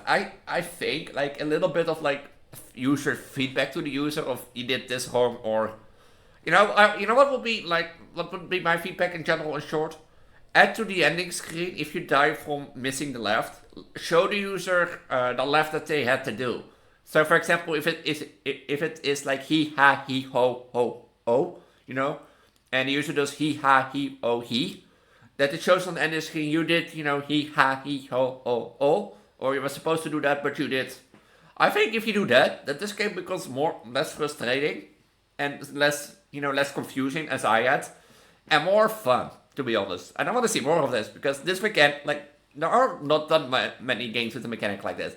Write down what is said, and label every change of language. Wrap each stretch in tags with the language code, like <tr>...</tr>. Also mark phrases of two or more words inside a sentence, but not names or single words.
<en>I think, like, a little bit of, like, user feedback to the user of you did this wrong, or... You know what would be, like, what would be my feedback in general in short? Add to the ending screen, if you die from missing the left, show the user the left that they had to do. So for example, if it is like he, ha, he, ho, ho, oh, you know, and the user does he, ha, he, oh, he, that it shows on the ending screen you did, you know, he, ha, he, ho, oh, oh, or you were supposed to do that, but you did. I think if you do that this game becomes less frustrating and less, you know, less confusing as I had, and more fun. To be honest, and I want to see more of this because this weekend, like, there are not that many games with a mechanic like this.</en>